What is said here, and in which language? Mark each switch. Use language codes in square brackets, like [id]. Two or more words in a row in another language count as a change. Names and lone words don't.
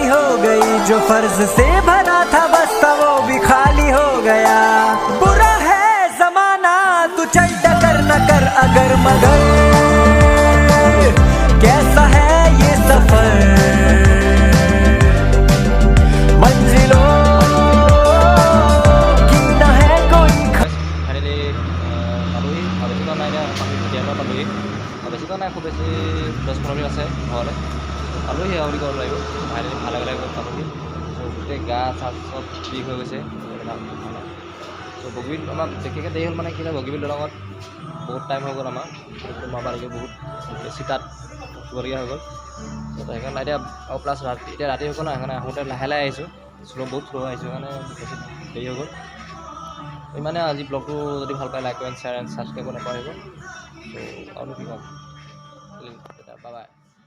[hi] हो गई जो फर्ज से भरा था बस्ता वो भी खाली हो गया बुरा है जमाना तू चल डगर न कर अगर मगर कैसा है ये सफर मंजिलों की न है कोई [as] ফাইনেলি পালোহি বেছিকৈ নাই এতিয়া পালোহি বেছিকৈ নাই খুব বেছি 10-15 মিনিট আছে ঘৰলৈ পালোহি আৰু বুলি ক'ব লাগিব ফাইনেলি ভালে ভালে পালোহি ত' গোটেই গা চা চব বিষ হৈ গৈছে ত' বগীবিল আমাৰ বিশেষকৈ দেৰি হ'ল মানে কি হয় বগীবিল দলঙত বহুত টাইম হৈ গ'ল আমাৰ মাৰিবলৈকে বহুত বেছি তাত উঠিবলগীয়া হৈ গ'ল ত' সেইকাৰণে এতিয়া আৰু প্লাছ এতিয়া ৰাতি হৈ গ'ল ন সেইকাৰণে আহোঁতে লাহে লাহে আহিছোঁ বহুত শ্ল' আহিছোঁ সেইকাৰণে বেছি দেৰি হৈ গ'ল ইমানে আজি ব্লগটো যদি ভাল পায় [en] like comment share and subscribe [as] কৰিব নাপাহৰিব ত' আৰু কি ক'ম [en] bye bye